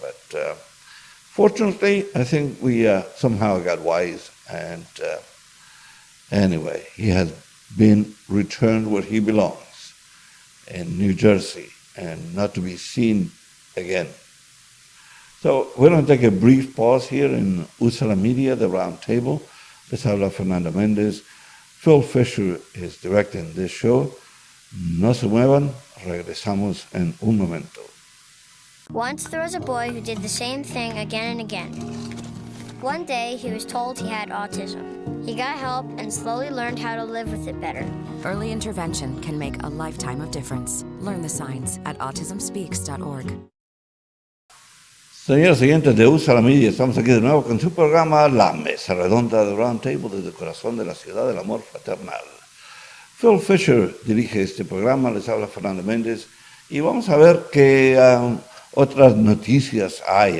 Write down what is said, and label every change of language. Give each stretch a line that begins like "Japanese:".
English: But fortunately, I think we somehow got wise, and anyway, he has been returned where he belongs, in New Jersey, and not to be seen again. So we're going to take a brief pause here in Usala Media, the Roundtable.
Spanish: Les habla
English: Fernando Mendez. Phil Fisher is directing this show.
Spanish: No se muevan, regresamos en un momento.
English: Once there was a boy who did the same thing again and again. One day, he was told he had autism. He got help and slowly learned how to live with it better. Early intervention can make a lifetime of difference. Learn the signs at autismspeaks.org.
Spanish: Señores oyentes de Usala Media, estamos aquí de nuevo con su programa La Mesa Redonda de Roundtable desde el corazón de la ciudad del amor fraternal. Phil Fisher dirige este programa, les habla Fernando Mendez y vamos a ver qué otras noticias hay.